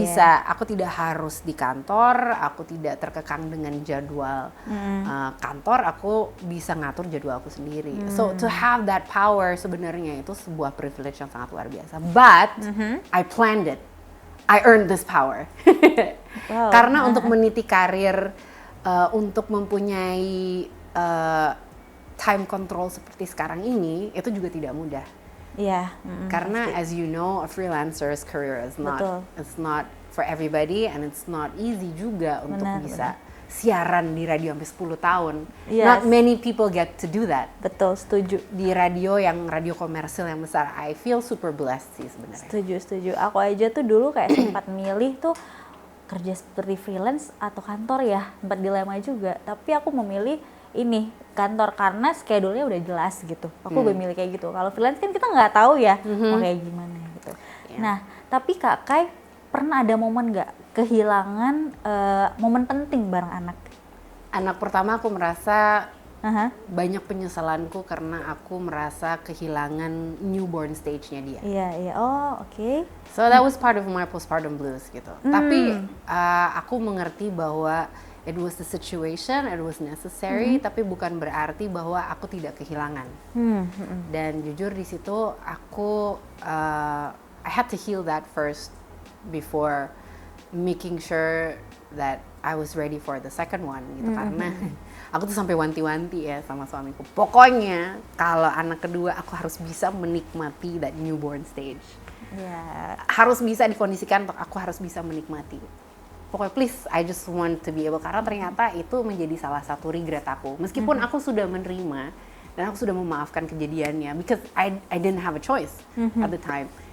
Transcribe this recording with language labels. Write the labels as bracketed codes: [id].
[id] bisa, aku tidak harus di kantor, aku tidak terkekang dengan jadwal kantor, aku bisa ngatur jadwal aku sendiri. [en] So to have that power [id] sebenarnya itu sebuah privilege yang sangat luar biasa. [en] But I planned it, I earned this power. Wow. [id] Karena untuk meniti karir, untuk mempunyai time control seperti sekarang ini itu juga tidak mudah. Iya. [en] Karena as you know, a freelancer's career is not [id] Betul. [en] it's not for everybody and it's not easy [id] juga untuk Benar, bisa siaran di radio sampai 10 tahun. [en] Yes. Not many people get to do that. [id] Betul, setuju. Di radio komersil yang besar, [en] I feel super blessed [id] sih sebenarnya. Setuju. Aku aja tuh dulu kayak sempat milih tuh kerja seperti freelance atau kantor ya, sempat dilema juga. Tapi aku memilih ini kantor karena schedule-nya udah jelas gitu. Aku lebih milih kayak gitu. Kalau freelance kan kita nggak tahu ya mau kayak gimana gitu. Iya. Nah, tapi Kak Kai pernah ada momen nggak kehilangan momen penting bareng anak? Anak pertama aku merasa Aha. banyak penyesalanku karena aku merasa kehilangan newborn stage-nya dia. Iya. Oh, oke. [en] So that was part of my postpartum blues [id] gitu. Tapi aku mengerti bahwa [en] it was the situation, it was necessary, [id] tapi bukan berarti bahwa aku tidak kehilangan. Dan jujur di situ aku [en] I had to heal that first before making sure that I was ready for the second one [id] gitu karena aku tuh sampai wanti-wanti ya sama suamiku. Pokoknya kalau anak kedua aku harus bisa menikmati [en] that newborn stage. [id] Iya. Harus bisa dikondisikan untuk aku harus bisa menikmati. Pokoknya [en] please, I just want to be able, [id] karena ternyata itu menjadi salah satu regret aku. Meskipun aku sudah menerima dan aku sudah memaafkan kejadiannya, [en] because I didn't have a choice at the time.